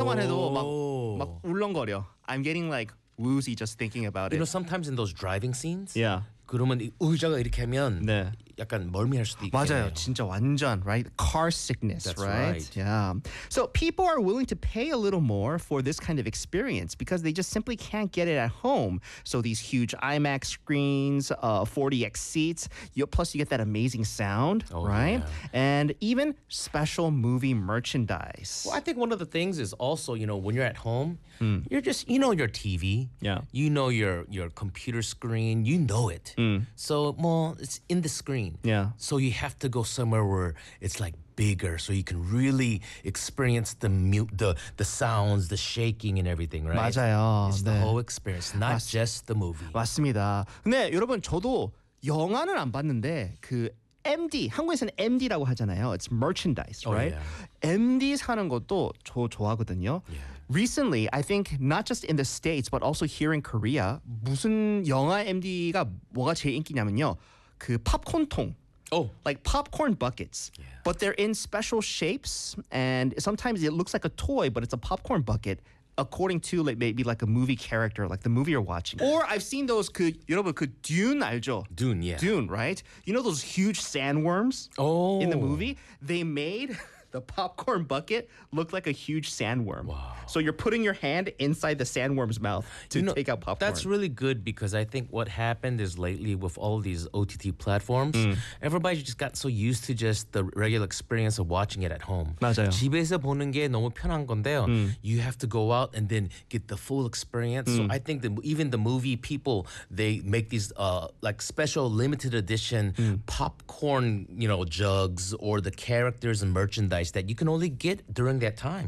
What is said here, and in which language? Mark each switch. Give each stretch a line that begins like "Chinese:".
Korean: 상상만 해도 막 울렁거려.
English: I'm getting like woozy just thinking about it. You know, sometimes in those driving scenes, yeah.
Korean: 그러면 의자가 이렇게 하면 네. 약간 멀미할 수도 있겠네요. 맞아요. 진짜 완전,
English: right? Car sickness, That's right? Yeah. So people are willing to pay a little more for this kind of experience because they just simply can't get it at home. So these huge IMAX screens, 40X seats, plus you get that amazing sound, oh, right? Yeah. And even special movie merchandise. Well, I think one of the things is also, you know, when you're at home, you're just, you know your TV. Yeah. You know your computer screen. You know it. So, well, it's in the screen. Yeah. So you have to go somewhere where it's like bigger so you can really experience the sounds, the shaking and everything, right?
Korean: 맞아요.
English: It's the 네. whole experience, not just the movie.
Korean: 맞습니다. 근데 여러분, 저도 영화는 안 봤는데 그 MD, 한국에서는 MD라고 하잖아요.
English: It's merchandise, right? Oh, yeah.
Korean: MD 사는 것도 저 좋아하거든요.
English: Yeah. Recently, I think not just in the States, but also here in Korea,
Korean: 무슨 영화 MD가 뭐가 제일 인기냐면요. 그 팝콘 통.
English: Oh. Like popcorn buckets. Yeah. But they're in special shapes, and sometimes it looks like a toy, but it's a popcorn bucket, according to like maybe like a movie character, like the movie you're watching. Or I've seen those, 그,
Korean: 여러분, 그 Dune 알죠?
English: Dune, yeah. Dune, right? You know those huge sandworms oh. in the movie? They made... The popcorn bucket looked like a huge sandworm. Wow. So you're putting your hand inside the sandworm's mouth to you know, take out popcorn. That's really good because I think what happened is lately with all these OTT platforms, everybody just got so used to just the regular experience of watching it at home.
Korean: 맞아요. 집에서 보는 게 너무 편한 건데요.
English: You have to go out and then get the full experience. So I think even the movie people, they make these like special limited edition popcorn you know, jugs or the characters and merchandise that you can only get during that time.